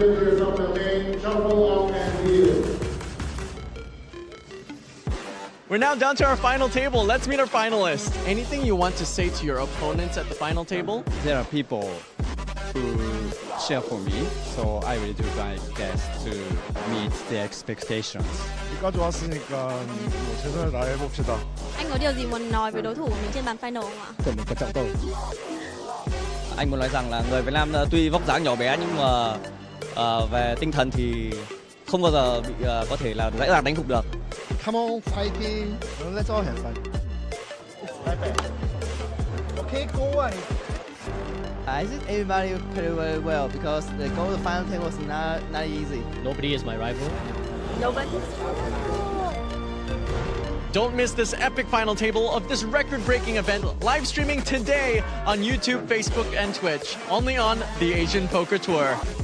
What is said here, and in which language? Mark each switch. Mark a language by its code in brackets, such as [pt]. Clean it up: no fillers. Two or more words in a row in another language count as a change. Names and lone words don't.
[en] We're now down to our final table. Let's meet our finalists. Anything you want to say to your opponents at the final table? There are people who cheer for me, so I will do my best to meet their expectations. [ko] 여기까지 왔으니까 뭐 최선을 다해 봅시다. [vi] Anh có điều gì muốn nói với đối thủ của mình trên bàn final không ạ? Cần một cái trọng tôi. Anh muốn nói rằng là người Việt Nam tuy vóc dáng nhỏ bé nhưng mà về tinh thần thì không bao giờ bị có thể là dễ dàng đánh phục được. [en] Come on, fighting! Let's all have fun. Okay, go on. I think everybody played very well because the goal to the final table was not easy. Nobody is my rival. Nobody. Don't miss this epic final table of this record-breaking event, live streaming today on YouTube, Facebook, and Twitch, only on the Asian Poker Tour.